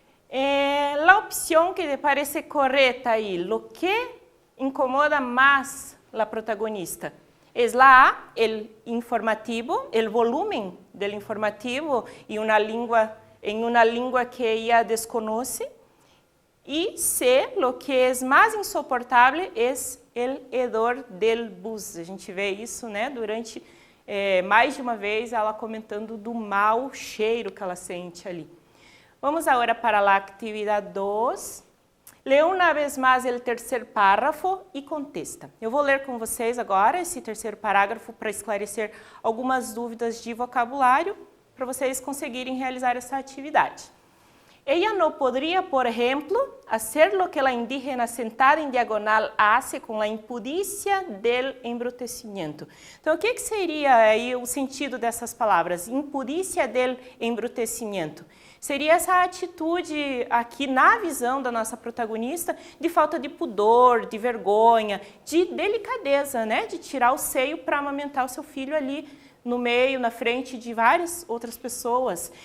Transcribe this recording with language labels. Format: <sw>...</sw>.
<es>La opción que te parece correcta ahí, lo que incomoda más la protagonista, es la A, el informativo, el volumen del informativo y en una lengua que ella desconoce. Y C, lo que es más insoportable es el hedor del bus.</es> <pt>A gente vê isso, né, durante mais de uma vez ela comentando do mau cheiro que ela sente ali. Vamos agora para a atividade 2. Lê uma vez mais o terceiro parágrafo e contesta. Eu vou ler com vocês agora esse terceiro parágrafo para esclarecer algumas dúvidas de vocabulário para vocês conseguirem realizar essa atividade.</pt> <es>Ella no podría, por ejemplo, hacer lo que la indígena sentada en diagonal hace con la impudicia del embrutecimiento.</es> <pt>Então, o que seria aí o sentido dessas palavras?</pt> <es>Impudicia del embrutecimiento.</es> <pt>Seria essa atitude aqui na visão da nossa protagonista de falta de pudor, de vergonha, de delicadeza, né? De tirar o seio para amamentar o seu filho ali no meio, na frente de várias outras pessoas.</pt>